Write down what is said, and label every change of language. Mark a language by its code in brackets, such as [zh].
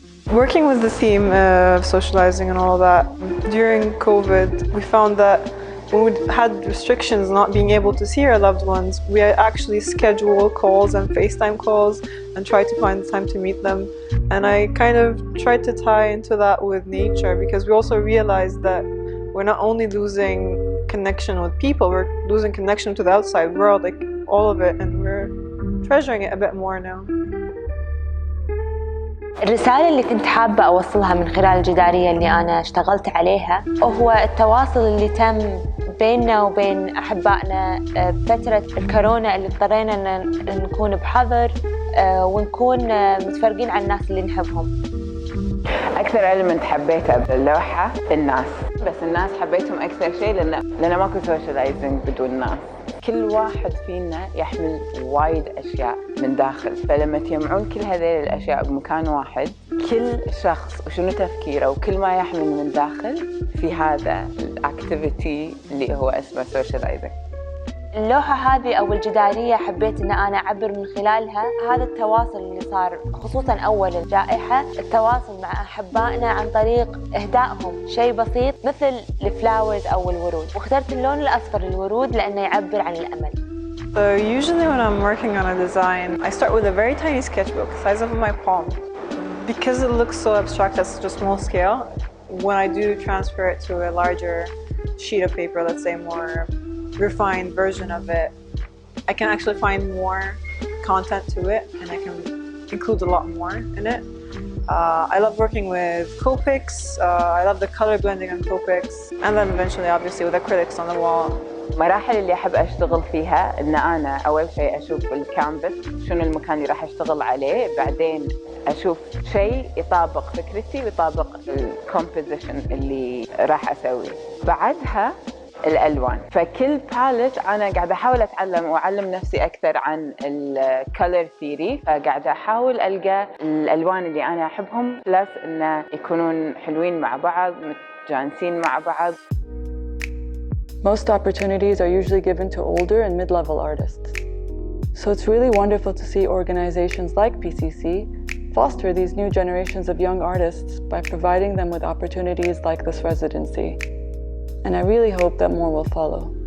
[en] Working with the theme of socializing and all that, during COVID, we found that when we had restrictions not being able to see our loved ones, we actually schedule calls and FaceTime calls and try to find the time to meet them. And I kind of tried to tie into that with nature, because we also realized that we're not only losing connection with people, we're losing connection to the outside world, like all of it, and we're treasuring it a bit more now. [ar] الرسالة اللي كنت حابة أوصلها من خلال الجدارية اللي أنا اشتغلت عليها هو التواصل اللي تم بيننا وبين أحبائنا بفترة الكورونا، اللي اضطرينا أن نكون بحظر ونكون متفرقين عن الناس اللي نحبهم. أكثر element حبيته باللوحة الناس، بس الناس حبيتهم أكثر شيء لأن ماكو socializing بدون ناس. كل واحد فينا يحمل وايد أشياء من داخل، فلما تجمعون كل هذه الأشياء بمكان واحد، كل شخص وشنو تفكيره وكل ما يحمل من داخل في هذا الأكتيفيتي اللي هو اسمه socializing. اللوحة هذه أو الجدارية حبيت أن أنا أعبر من خلالها هذا التواصل اللي صار، خصوصاً أول الجائحة، التواصل مع أحبائنا عن طريق إهدائهم شيء بسيط مثل الفلاورز أو الورود، واخترت اللون الأصفر للورود لأنه يعبر عن الأمل. [en] So usually when I'm working on a design, I start with a very tiny sketchbook, the size of my palm. Because it looks so abstract at such a small scale, when I do transfer it to a larger sheet of paper, let's say more refined version of it, I can actually find more content to it and I can include a lot more in it. I love working with Copics. I love the color blending on Copics, and then eventually obviously with acrylics on the wall. [ar] المراحل اللي أحب أشتغل فيها إن أنا أول شيء أشوف الكانفاس شنو المكان اللي راح أشتغل عليه، بعدين أشوف شيء يطابق فكرتي ويطابق الكومبوزيشن اللي راح أسويه، بعدها الألوان. فكل باليت أنا قاعدة أحاول أتعلم وأعلم نفسي أكثر عن الكولر ثيري، فقاعدة أحاول ألقى الألوان اللي أنا أحبهم بلس إنه يكونون حلوين مع بعض متجانسين مع بعض. [en] Most opportunities are usually given to older and mid-level artists. So it's really wonderful to see organizations like PCC foster these new generations of young artists by providing them with opportunities like this residency. And I really hope that more will follow.